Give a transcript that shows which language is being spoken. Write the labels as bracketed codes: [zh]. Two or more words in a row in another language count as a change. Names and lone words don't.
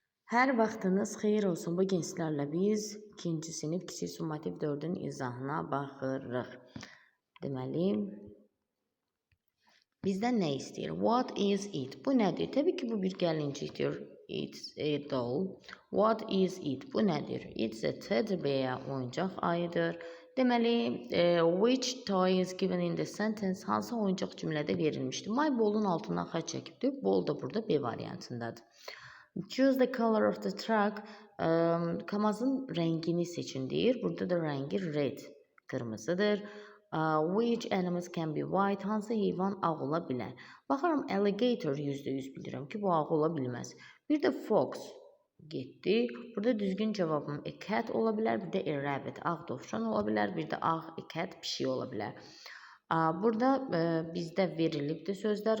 [az] Hər vaxtınız xeyir olsun. Bugün sizlərlə biz 2-ci sinif kiçik summativ 4-ün izahına baxırıq. Deməli, bizdən nə istəyir? [en] What is it? [az] Bu nədir? Təbii ki, bu bir gəlincikdir. [en] It's a doll. What is it? [az] Bu nədir? [en] It's a teddy bear. [az] Oyuncaq ayıdır. Deməli, [en] which toy is given in the sentence? [az] Hansı oyuncaq cümlədə verilmişdir? [en] My ball'un [az] altından xətt çəkibdir. Ball da burada B variantındadır. [en] Choose the color of the truck. [az] Kamazın rəngini seçin deyir. Burada da rəngi red, qırmızıdır. [en] Which animals can be white? [az] Hansı heyvan ağ ola bilər? Baxıram, alligator %100 bilirəm ki, bu ağ ola bilməz. Bir də fox getdi. Burada düzgün cavabım [en] a cat [az] ola bilər, bir də [en] a rabbit, [az] ağ dovşan ola bilər, bir də ağ [en] a cat [az] pişik ola bilər. Burada bizdə verilibdir sözlər.